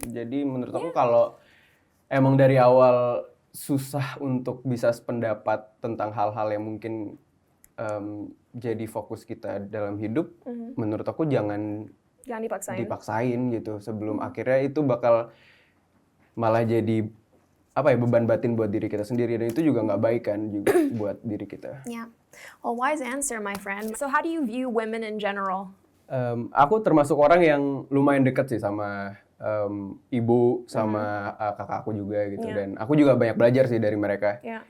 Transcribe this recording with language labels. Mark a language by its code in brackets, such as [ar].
[id] Jadi menurut aku kalau emang dari awal susah untuk bisa sependapat tentang hal-hal yang mungkin jadi fokus kita dalam hidup, menurut aku jangan dipaksain gitu, sebelum akhirnya itu bakal malah jadi beban batin buat diri kita sendiri, dan itu juga nggak baik kan juga buat diri kita. [en] Yeah. Well, wise answer, my friend. So how do you view women in general? [id] Aku termasuk orang yang lumayan dekat sih sama ibu, sama kakak aku juga gitu, dan aku juga banyak belajar sih dari mereka.